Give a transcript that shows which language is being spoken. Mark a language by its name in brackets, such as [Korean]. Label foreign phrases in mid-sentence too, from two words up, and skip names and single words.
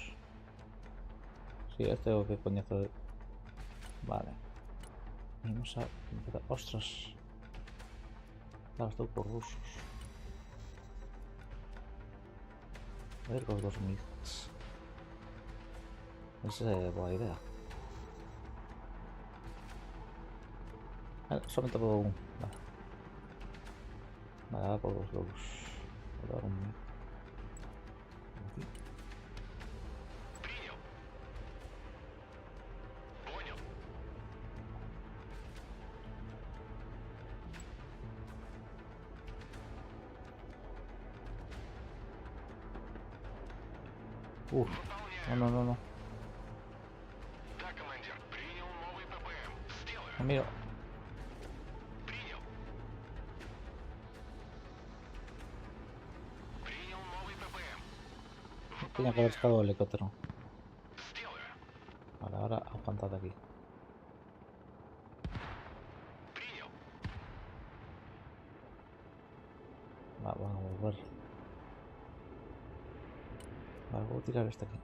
[Galician] Sí, este é o que coñezo de... Vale. [Spanish] Vamos a empezar. Ostras. Claro, [Galician] estou por rusos. A ver cos 2000. Esa é boa idea. [Spanish] Solamente puedo un. Vale. Vale, ahora por los lobos. Voy a dar un. Aquí. [Russian] Принял. Понял. [Spanish] No, no, no, no. [Russian] Да, командир. Принял новый ППМ. Сделаю. [Spanish] No miro. [Russian] Принял. Принял новый ППМ. [Spanish] Tenía que haber sacado el helicóptero. [Russian] Сделаю. [Spanish] Vale, ahora aguantad aquí. [Russian] Принял. [Spanish] Va, vamos a volver. Vale, voy a tirar este aquí.